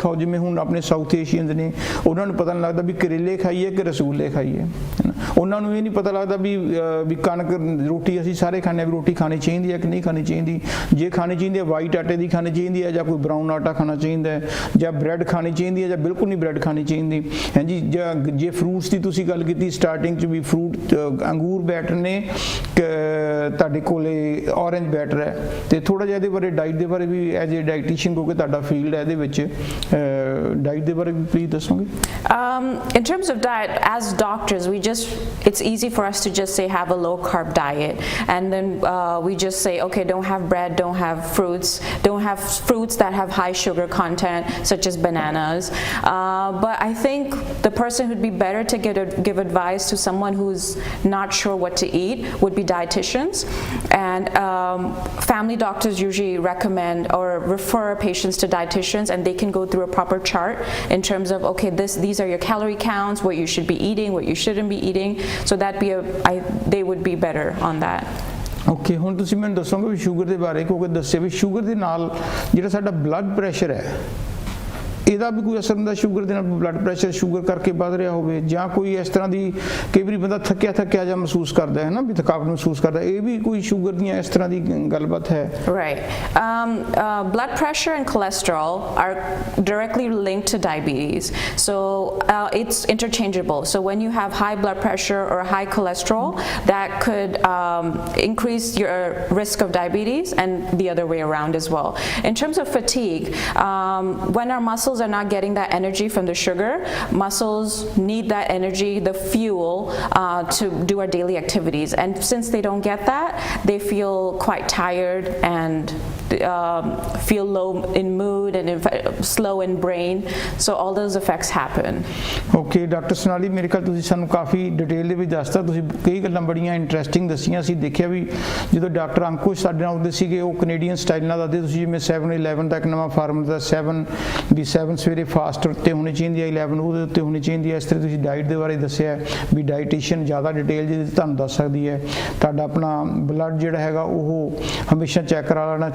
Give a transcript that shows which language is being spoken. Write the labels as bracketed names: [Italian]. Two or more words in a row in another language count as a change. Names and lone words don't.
[Punjabi] ਖਾਓ ਜਿਵੇਂ ਹੁਣ ਆਪਣੇ [English] South Asians [Punjabi] ਨੇ ਉਹਨਾਂ ਨੂੰ ਪਤਾ ਨਹੀਂ ਲੱਗਦਾ ਵੀ ਕਰੇਲੇ ਖਾਈਏ ਕਿ ਰਸਗੁੱਲੇ ਖਾਈਏ ਉਹਨਾਂ ਨੂੰ ਇਹ ਨਹੀਂ ਪਤਾ ਲੱਗਦਾ ਵੀ ਕਣਕ ਰੋਟੀ ਅਸੀਂ ਸਾਰੇ ਖਾਂਦੇ ਵੀ ਰੋਟੀ ਖਾਣੀ ਚਾਹੀਦੀ ਹੈ ਕਿ ਨਹੀਂ ਖਾਣੀ ਚਾਹੀਦੀ ਜੇ ਖਾਣੀ ਚਾਹੀਦੀ ਹੈ ਵਾਈਟ ਆਟੇ ਦੀ ਖਾਣੀ ਚਾਹੀਦੀ ਹੈ ਜਾਂ ਕੋਈ ਬਰਾਊਨ ਆਟਾ ਖਾਣਾ ਚਾਹੀਦਾ ਹੈ ਜਾਂ ਬ੍ਰੈਡ ਖਾਣੀ ਚਾਹੀਦੀ ਹੈ ਜਾਂ ਬਿਲਕੁਲ ਨਹੀਂ ਬ੍ਰੈਡ ਖਾਣੀ ਚਾਹੀਦੀ ਹਾਂਜੀ ਜਾਂ ਜੇ ਫਰੂਟਸ ਦੀ ਤੁਸੀਂ ਗੱਲ ਕੀਤੀ ਸਟਾਰਟਿੰਗ 'ਚ ਵੀ ਫਰੂਟ ਅੰਗੂਰ ਬੈਟਰ ਨੇ ਤੁਹਾਡੇ ਕੋਲੇ [English] orange better [Punjabi] ਹੈ ਤੇ ਥੋੜਾ ਜਿਹਾ ਇਹਦੇ ਬਾਰੇ ਡਾਈਟ ਦੇ ਬਾਰੇ ਵੀ [English] as a dietitian [Punjabi] ਕਿਉਂਕਿ ਤੁਹਾਡਾ ਫੀਲਡ ਹੈ ਇਹਦੇ ਵਿੱਚ ਡਾਈਟ ਦੇ ਬਾਰੇ ਵੀ ਪਲੀਜ਼ ਦੱਸੋਗੇ? [English] In terms of diet, as doctors, it's easy for us to just say have a low carb diet, and then we just say okay, don't have bread, don't have fruits that have high sugar content such as bananas, but I think the person who'd be better to give advice to someone who's not sure what to eat would be dietitians, and family doctors usually recommend or refer patients to dietitians, and they can go through a proper chart in terms of okay, these are your calorie counts, what you should be eating, what you shouldn't be eating, so they would be better on that. ਓਕੇ ਹੁਣ ਤੁਸੀਂ ਮੈਨੂੰ ਦੱਸੋਗੇ ਵੀ ਸ਼ੂਗਰ ਦੇ ਬਾਰੇ ਕਿਉਂਕਿ ਦੱਸਿਆ ਵੀ ਸ਼ੂਗਰ ਦੇ ਨਾਲ ਜਿਹੜਾ ਸਾਡਾ blood pressure ਹੈ ਇਹਦਾ ਵੀ ਕੋਈ ਅਸਰ ਹੁੰਦਾ ਸ਼ੂਗਰ ਦੇ ਨਾਲ blood pressure ਸ਼ੂਗਰ ਕਰਕੇ ਵੱਧ ਰਿਹਾ ਹੋਵੇ ਜਾਂ ਕੋਈ ਇਸ ਤਰ੍ਹਾਂ ਦੀ ਕਈ ਵਾਰੀ ਬੰਦਾ ਥੱਕਿਆ ਜਿਹਾ ਮਹਿਸੂਸ ਕਰਦਾ ਹੈ ਨਾ ਵੀ ਥਕਾਵਟ ਮਹਿਸੂਸ ਕਰਦਾ ਇਹ ਵੀ ਕੋਈ ਸ਼ੂਗਰ ਦੀਆਂ ਇਸ ਤਰ੍ਹਾਂ ਦੀ ਗੱਲਬਾਤ ਹੈ? Right. Blood pressure and cholesterol are directly linked to diabetes, so it's interchangeable. So when you have high blood pressure or high cholesterol, that could increase your risk of diabetes, and the other way around as well. In terms of fatigue, when our muscles are not getting that energy from the sugar, muscles need that energy, the fuel, to do our daily activities, and since they don't get that, they feel quite tired and feel low in mood and slow in brain, so all those effects happen. Okay, Dr. Sonali, [Punjabi] ਮੇਰੇ ਖਿਆਲ ਤੁਸੀਂ ਸਾਨੂੰ ਕਾਫੀ ਡਿਟੇਲ ਦੇ ਵਿੱਚ ਦੱਸਤਾ ਤੁਸੀਂ ਕਈ ਗੱਲਾਂ ਬੜੀਆਂ ਇੰਟਰਸਟਿੰਗ ਦੱਸੀਆਂ ਅਸੀਂ ਦੇਖਿਆ ਵੀ ਜਦੋਂ ਡਾਕਟਰ ਅੰਕੁਸ਼ ਸਾਡੇ ਨਾਲ ਆਉਂਦੇ ਸੀਗੇ ਉਹ [English] Canadian style [Punjabi] ਨਾਲ ਦੱਸਦੇ ਤੁਸੀਂ ਜਿਵੇਂ 7-11 ਤੱਕ ਨਵਾਂ ਫਾਰਮੂਲਾ ਦਾ 7 ਸਵੇਰੇ ਫਾਸਟ ਉੱਤੇ ਹੋਣੀ ਚਾਹੀਦੀ ਹੈ 11 ਉਹਦੇ ਉੱਤੇ ਹੋਣੀ ਚਾਹੀਦੀ ਹੈ ਇਸ ਤਰ੍ਹਾਂ ਤੁਸੀਂ ਡਾਈਟ ਦੇ ਬਾਰੇ ਦੱਸਿਆ ਵੀ ਡਾਈਟੀਸ਼ੀਅਨ ਜ਼ਿਆਦਾ ਡਿਟੇਲ ਜਿਹਦੇ ਤੁਹਾਨੂੰ ਦੱਸ ਸਕਦੀ ਹੈ ਤੁਹਾਡਾ ਆਪਣਾ ਬਲੱਡ ਜਿਹੜਾ ਹੈਗਾ ਉਹ ਹਮੇਸ਼ਾ ਚੈੱਕ ਕਰਾ ਲੈਣਾ ਚਾਹੀਦਾ